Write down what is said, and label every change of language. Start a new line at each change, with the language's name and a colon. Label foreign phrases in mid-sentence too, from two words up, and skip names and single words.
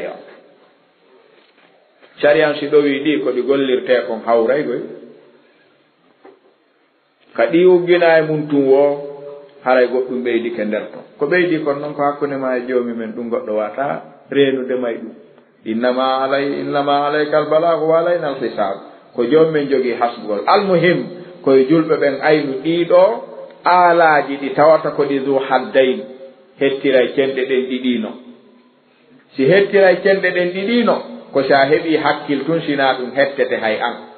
Fula: sharia si ɗowi ɗi ko ɗi gollirte kon hawraygoy ka ɗi uggina e mum tun wo haray goɗɗum ɓeydike nder ton ko ɓeydi kon noon ko hakkunde ma e joomi men ɗum goɗɗo wata reenude may ɗum
Arabic: إنما عليك البلاغ وعلينا الحساب
Fula: ko joomi men jogii hasbugol almuhim koye julɓe ɓen aynu ɗiɗo aalaji ɗi tawata ko ɗi zu haddayn hettiray cenɗe ɗen ɗiɗino si hettiray cenɗe ɗen ɗiɗino ko sa heɓi hakkil tun sina ɗum hettete hay an